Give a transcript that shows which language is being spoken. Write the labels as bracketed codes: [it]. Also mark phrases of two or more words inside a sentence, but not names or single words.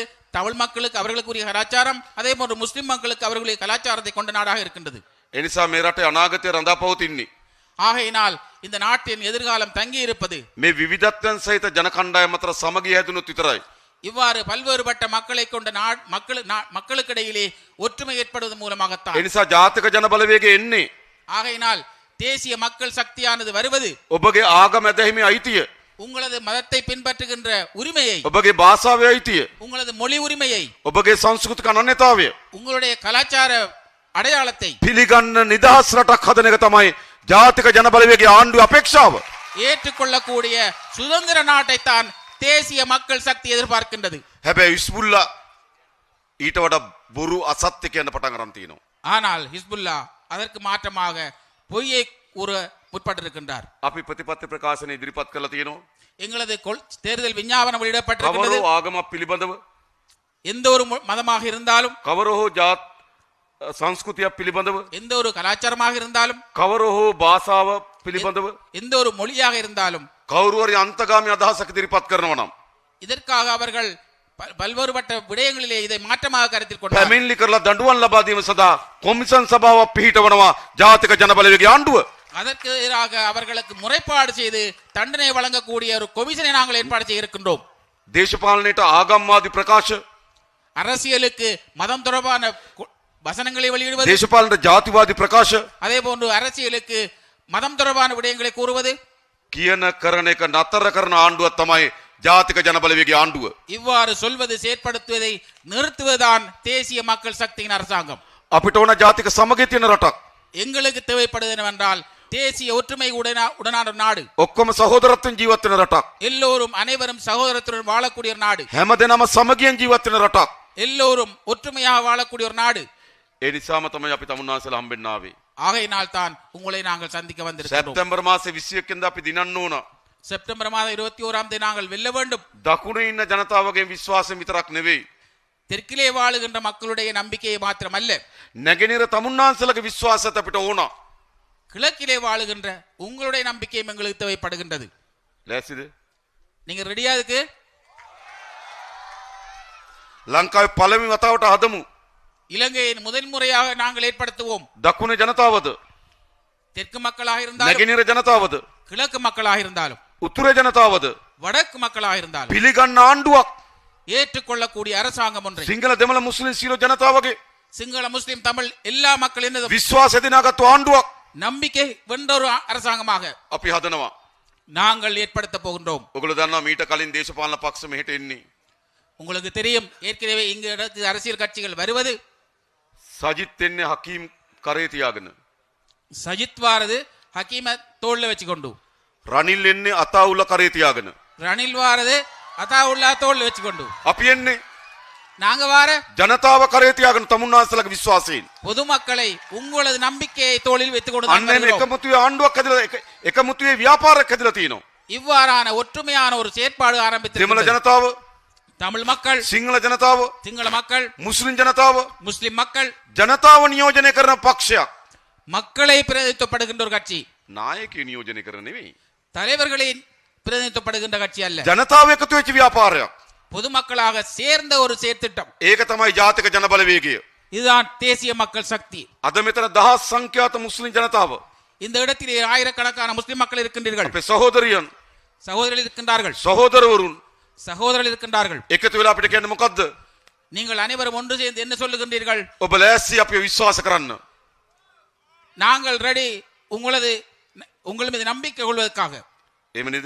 [ta] தமிழ் மக்களுக்கு அவர்களுக்குரிய கலாச்சாரம், அதே போன்று முஸ்லிம் மக்களுக்கு அவர்களுடைய கலாச்சாரத்தை கொண்ட நாடாக இருக்கின்றது. [si] ඒ නිසා මේ රටේ අනාගතය රඳා පවතින්නේ [ta] ஆகையினால் இந்த நாட்டின் எதிர்காலம் தங்கி இருப்பது [si] මේ විවිධත්වයන් සහිත ජන කණ්ඩායම අතර සමගිය හැදුනොත් විතරයි. [ta] இவ்வாறு பல்வேறுபட்ட மக்களை கொண்ட மக்களுக்கிடையிலே ஒற்றுமை ஏற்படுவதன் மூலமாகத்தான். [si] ඒ නිසා ජාතික ජන බලවේගය එන්නේ [ta] ஆகையினால் தேசிய மக்கள் சக்தியானது வருவது [si] ඔබගේ ආගම ඇදහිමේ අයිතිය, [ta] உங்களது மதத்தை பின்பற்றுகின்ற உரிமையை, [si] ඔබගේ භාෂාවේ අයිතිය, [ta] உங்களது மொழி உரிமையை, [si] ඔබගේ සංස්කෘතික අනන්‍යතාවය [ta] உங்களுடைய கலாச்சார அடையாளத்தை [si] පිළිගන්න නිදහස් රටක් හදන එක තමයි ජාතික ජන බලවේගයේ ආණ්ඩුවේ අපේක්ෂාව. [ta] ஏற்றுக்கொள்ளக்கூடிய சுதந்திர நாட்டைத்தான் தேசிய மக்கள் சக்தி எதிர்பார்க்கின்றது. [si] හැබැයි ඉස්බුල්ලා ඊට වඩා බොරු අසත්‍ය කියන පටන් ගන්න තියෙනවා. [ta] ஆனால் ஹிஸ்புல்லா அதற்கு மாற்றமாக பொய்யை கூற முற்பட்டிருக்கின்றார். [si] අපි ප්‍රතිපත්ති ප්‍රකාශන ඉදිරිපත් කළා තියෙනවා. [ta] எங்களது தேர்தல் விஞ்ஞாபனம் [si] කවරෝ [ta] வெளியிடப்பட்டிருக்கின்றது. [si] ආගමක් පිළිබඳව, [ta] எந்த ஒரு மதமாக இருந்தாலும், [si] කවරෝ ජාත් සංස්කෘතියක් පිළිබඳව, [ta] எந்த ஒரு கலாச்சாரமாக இருந்தாலும், [si] කවරෝ භාෂාව පිළිබඳව [ta] எந்த ஒரு மொழியாக இருந்தாலும், [si] කවුරු හරි අන්තගාමී අදහසක් ඉදිරිපත් කරනවා නම් [ta] இதற்காக அவர்கள் பல்வேறுபட்ட விடயங்களிலே இதை மாற்றமாக கருத்தில் கொண்டார். [si] පැමිණිලි කරලා දඬුවම් ලබා දීම සඳහා කොමිෂන් සභාවක් පිහිටවනවා ජාතික ජන බලවේගයේ ආණ්ඩුව. [ta] அதற்கு எதிராக அவர்களுக்கு முறைப்பாடு செய்து தண்டனை வழங்கக்கூடிய ஒரு கொமிஷனை நாங்கள் ஏற்பாடு செய்ய இருக்கின்றோம். [si] දේශපාලනයට ආගම්වාදී ප්‍රකාශ, [ta] அரசியலுக்கு மதம் தொடர்பான வசனங்களை வெளியிடுவது, [si] දේශපාලනට ජාතිවාදී ප්‍රකාශ, [ta] அதே போன்று அரசியலுக்கு மதம் தொடர்பான விடயங்களை கூறுவது, [si] කියන කරන එක නතර කරන ආණ්ඩුවක් තමයි ජාතික ජන බලවේගයේ ආණ්ඩුව. [ta] இவ்வாறு சொல்வது செயற்படுத்துவதை நிறுத்துவதுதான் தேசிய மக்கள் சக்தியின் அரசாங்கம். [si] අපිට ඕන ජාතික සමගිය තියෙන රටක්. [ta] எங்களுக்கு தேவைப்படுவது என்னவென்றால் தேசிய ஒற்றுமை உடனான ஒரு நாடு, [si] ඔක්කොම සහෝදරත්වයෙන් ජීවත් වෙන රටක්. [ta] எல்லோரும் அனைவரும் சகோதரத்துடன் வாழக்கூடிய ஒரு நாடு, [si] හැමදෙනාම සමගියෙන් ජීවත් වෙන රටක්. [ta] எல்லோரும் ஒற்றுமையாக வாழக்கூடிய ஒரு நாடு. [si] ඒ නිසාම තමයි අපි තමුන්නාසලා හම්බෙන්න ආවේ. [ta] ஆகையினால் தான் உங்களை நாங்கள் சந்திக்க வந்திருக்கிறோம். [si] සැප්තැම්බර් මාසේ 21 වෙනිදා අපි දිනන්න ඕන. [ta] செப்டம்பர் மாதம் 21ஆம் தேதி நாங்கள் வெல்ல வேண்டும். [si] දකුණේ ඉන්න ජනතාවගේ විශ්වාසය විතරක් නෙවෙයි, [ta] தெற்கிலே வாழுகின்ற மக்களுடைய நம்பிக்கையை மாத்திரமல்ல, [si] නැගෙනහිර තමුන්නාසලගේ විශ්වාසයත් අපිට ඕන. [ta] கிழக்கிலே வாழுகின்ற உங்களுடைய நம்பிக்கையும் எங்களுக்கு தேவைப்படுகின்றது. [si] ලෑස්තිද? [ta] நீங்க ரெடியா இருக்கு? [si] ලංකාවේ පළවෙනි වතාවට හදමු. [ta] இலங்கையின் முதல் முறையாக நாங்கள் ஏற்படுத்துவோம். [si] දකුණේ ජනතාවද, [ta] தெற்கு மக்களாக இருந்தாலும், [si] නැගෙනහිර ජනතාවද, [ta] கிழக்கு மக்களாக இருந்தாலும், [si] උතුරේ ජනතාවද [ta] வடக்கு மக்களாக இருந்தாலும் [si] පිළිගන්න ආණ්ඩුවක්, [ta] ஏற்றுக்கொள்ளக்கூடிய அரசாங்கம் ஒன்றை, [si] සිංහල දෙමළ මුස්ලිම් සියලු ජනතාවගේ [ta] சிங்கள முஸ்லிம் தமிழ் எல்லா மக்களின் [si] විශ්වාසය දිනාගත්තු ආණ්ඩුවක් [ta] நம்பிக்கை வென்ற ஒரு அரசாங்கமாக [si] අපි හදනවා. [ta] நாங்கள் ஏற்படுத்த போகின்றோம். [si] ඔගොල්ලෝ දන්නවා මීට කලින් දේශපාලන පක්ෂ මෙහෙට එන්නේ. [ta] உங்களுக்கு தெரியும், ஏற்கனவே இங்கு அரசியல் கட்சிகள் வருவது, [si] සජිත් එන්නේ හකීම් කරේ තියාගෙන, [ta] சஜித் வாரது ஹக்கீம தோல்ல வச்சுக்கொண்டு, [si] රනිල් එන්නේ අතාඋල්ලා කරේ තියාගෙන, [ta] ரணில் வாரது அதாவுல்லா தோல்ல வச்சுக்கொண்டு, [si] අපි එන්නේ [ta] நாங்க வார [si] ජනතාව කරේ තියාගෙන තමුන්නාසලගේ විශ්වාසයෙන්. [ta] பொதுமக்களை உங்களது நம்பிக்கையை தோளில் வைத்துக் கொண்டு [si] අන්න එම එකමුතුවේ ආණ්ඩුවක් හැදලා එකමුතුවේ ව්‍යාපාරයක් හැදලා තියෙනවා. [ta] இவ்வாறான ஒற்றுமையான ஒரு செயற்பாடு [si] දෙමළ [ta] ஆரம்பித்திருக்கிறது. [si] ජනතාව, [ta] தமிழ் மக்கள், [si] සිංහල ජනතාව, [ta] சிங்கள மக்கள், [si] මුස්ලිම් ජනතාව, [ta] முஸ்லிம் மக்கள், [si] ජනතාව නියෝජනය කරන පක්ෂයක්. [ta] மக்களை பிரதிநிதித்துவப்படுகின்ற ஒரு கட்சி, [si] නායකයෝ නියෝජනය කරන නෙවෙයි. [ta] தலைவர்களை பிரதிநிதித்துவப்படுகின்ற கட்சி அல்ல, [si] ජනතාව එකතු වෙච්ච ව්‍යාපාරයක්. [ta] பொதுமக்களாக சேர்ந்த ஒரு செயற்திட்டம். [si] ඒක තමයි ජාතික ජන බලවේගය. [ta] இதுதான் தேசிய மக்கள் சக்தி. [si] අද මෙතන දහස් සංඛ්‍යාත මුස්ලිම් ජනතාව, [ta] இந்த இடத்திலே ஆயிரக்கணக்கான முஸ்லிம் மக்கள் இருக்கின்றீர்கள், [si] අපේ සහෝදරියන්, [ta] சகோதரர்கள் இருக்கின்றார்கள், [si] සහෝදරවරුන් [ta] சகோதரர்கள் இருக்கின்றார்கள். [si] එකතු වෙලා අපිට කියන්නේ මොකද්ද? [ta] நீங்கள் அனைவரும் ஒன்று சேர்ந்து என்ன சொல்லுகின்றீர்கள்? [si] ඔබ ලෑස්ති අපිව විශ්වාස කරන්න. [ta] நாங்கள் ரெடி உங்கள் மீது நம்பிக்கை கொள்வதற்காக. [si] එහෙම නේද?